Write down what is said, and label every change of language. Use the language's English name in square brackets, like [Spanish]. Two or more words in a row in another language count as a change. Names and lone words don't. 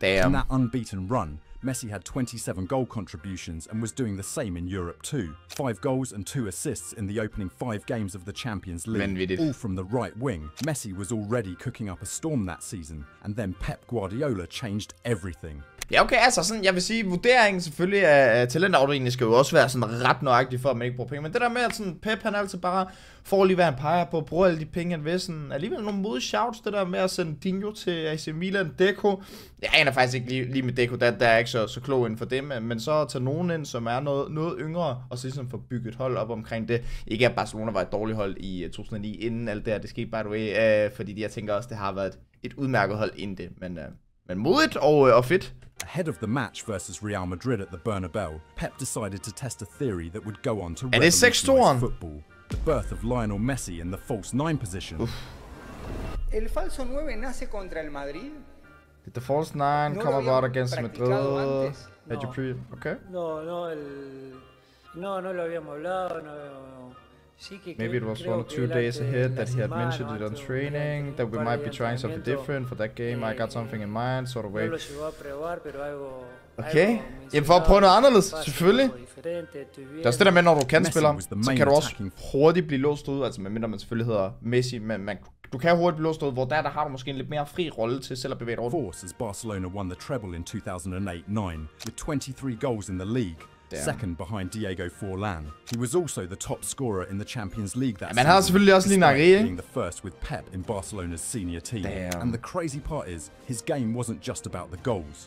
[English] In that unbeaten run, Messi had 27 goal contributions and was doing the same in Europe too. 5 goals and 2 assists in the opening 5 games of the Champions League, all from the right wing. Messi was already cooking up a storm that season, and then Pep Guardiola changed everything. [Danish] Ja, okay, altså sådan, jeg vil sige, vurderingen selvfølgelig af talentafdelingen skal jo også være sådan ret nøjagtig for, at man ikke bruger penge. Men det der med, at sådan Pep, han altid bare får lige, hvad han peger på, bruger alle de penge, han vil, sådan alligevel nogle modige shouts, det der med at sende Dinho til AC Milan, Deco. Jeg aner faktisk ikke lige med Deco, der er ikke så klog inden for det, men så at tage nogen ind, som er noget yngre, og så ligesom få bygget et hold op omkring det. Ikke at Barcelona var et dårligt hold i 2009, inden alt det her, det skete, [English] by the way, [Danish] fordi jeg tænker også, det har været et udmærket hold inden det, men modigt og fedt. [English] Ahead of the match versus Real Madrid at the Bernabeu, Pep decided to test a theory that would go on to revolutionize football. The birth of Lionel Messi in the false 9 position. [Spanish] El falso 9 nace contra el Madrid. [English] Did the false 9 come about against Madrid? Had you okay? [Spanish] No lo habíamos hablado, [English] Maybe it was 1 or 2 days ahead that he had mentioned it on training, that we might be trying something different for that game. I got something in mind, sort of way. [Danish] Okay, jamen for at prøve noget anderledes, selvfølgelig. Det er også det der med, når du kan spille, så kan du også hurtigt blive låst ud, altså medmindre man selvfølgelig hedder Messi, men du kan hurtigt blive låst ud, hvor der har du måske en lidt mere fri rolle til selv at bevæge dig rundt. [English] Force as Barcelona won the treble in 2008-9 with 23 goals in the league. Second behind Diego Forlan. He was also the top scorer in the Champions League that season, despite being the first with Pep in Barcelona's senior team. And the crazy part is, his game wasn't just about the goals.